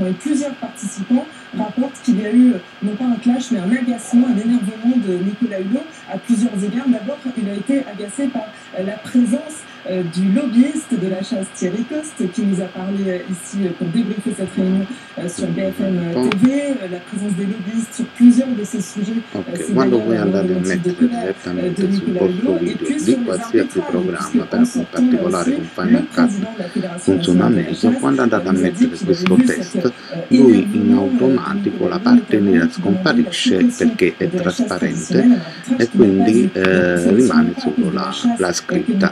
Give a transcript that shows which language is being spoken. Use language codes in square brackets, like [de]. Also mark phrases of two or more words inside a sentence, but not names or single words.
[fr] Et plusieurs participants rapportent qu'il y a eu non pas un clash, mais un agacement, un énervement de Nicolas Hulot à plusieurs égards. D'abord, il a été agacé par la présence du lobbyiste de la chasse Thierry Coste, qui nous a parlé ici pour débriefer cette réunion sur BFM TV, la présence des lobbyistes sur plusieurs de ces sujets. [it] Ok, quando voi andate a mettere direttamente sul vostro video di qualsiasi programma, in particolare con Final Cut funziona meglio, quando andate a mettere questo test, lui in automatico la parte nera scomparisce perché è trasparente e quindi rimane solo la scritta.